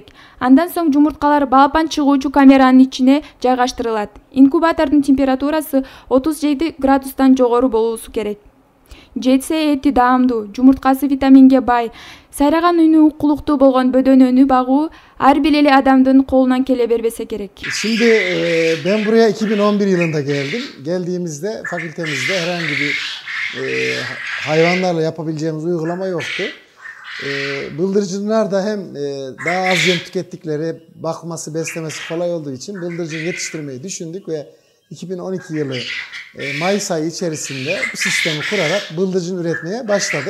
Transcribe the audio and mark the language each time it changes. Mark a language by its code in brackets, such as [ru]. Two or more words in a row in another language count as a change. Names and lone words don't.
[ky] Андан соң жумурткалар балапан чыгуучу камеранын ичине жайгаштырылат. Инкубатордун температурасы 37 градустан жогору болуусу керек. Жетсе эти даамдуу, жумурткасы витаминге бай, сайраган үнү укулуктуу болгон бөдөнөнү багуу ар бир эле адамдын колунан келе бербесе керек. [tr] Şimdi ben buraya 2011 yılında geldim. Geldiğimizde fakültemizde herhangi bir hayvanlarla yapabileceğimiz uygulama yoktu. Bıldırcınlar da hem daha az yem tükettikleri, bakması, beslemesi kolay olduğu için bıldırcın yetiştirmeyi düşündük ve 2012 yılı Mayıs ayı içerisinde bu sistemi kurarak bıldırcın üretmeye başladık.